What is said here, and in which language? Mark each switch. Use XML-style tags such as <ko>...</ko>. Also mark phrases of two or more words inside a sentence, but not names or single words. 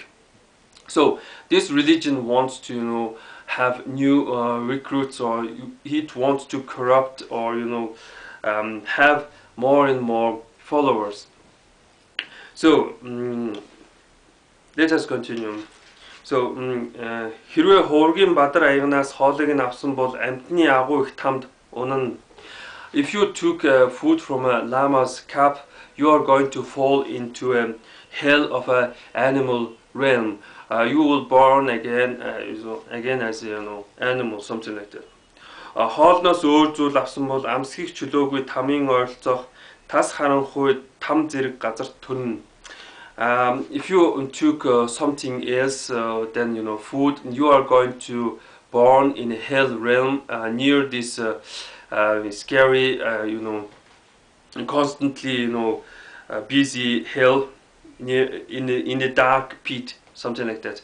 <en>So this religion wants to have new recruits, or it wants to corrupt or have more and more followers. So let us continue.</en> <mn>So хэрвээ хуургийн бадар аягнаас хоолыг нь авсан бол амьтны агуу их тамд унана.</mn> <en>If you took food from a llama's cup, you are going to fall into a hell of an animal realm. You will born again as animal, something like that.</en> <mn>Хоолноос өөр зүйл авсан бол амсхийг чөлөөгүй тамийн ойролцоох тас харанхуй там зэрэг газарт төрнө.</mn> <en>If you took something else than food, you are going to born in a hell realm near this scary constantly busy hell in a dark pit, something like that.</en>